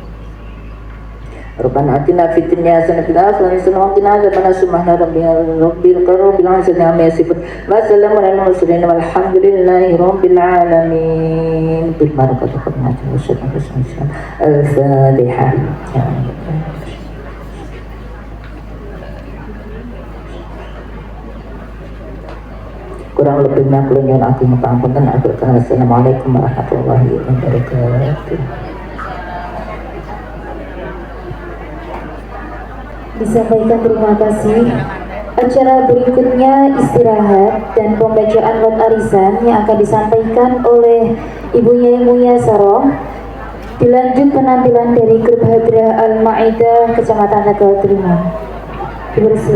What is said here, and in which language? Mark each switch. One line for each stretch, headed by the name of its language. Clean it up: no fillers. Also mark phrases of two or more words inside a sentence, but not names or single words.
Arabic: ربنا آتنا في الدنيا حسنة وفي الآخرة حسنة وقنا عذاب النار سبحان ربك رب العزة عما يصفون وسلام على المرسلين والحمد لله رب العالمين بالبركة والرحمة والسلام الفاتحة
Javanese: kurang lebihnya kula nyuwun agung pangapunten.
Arabic: السلام عليكم ورحمة الله وبركاته.
Indonesian: Disampaikan terima kasih. Acara berikutnya istirahat dan pembacaan lot arisan yang akan disampaikan oleh Ibu Nyai Muya Saroh Dilanjut penampilan dari grup Hadrah Al-Maidah Kecamatan Tegal Trimo.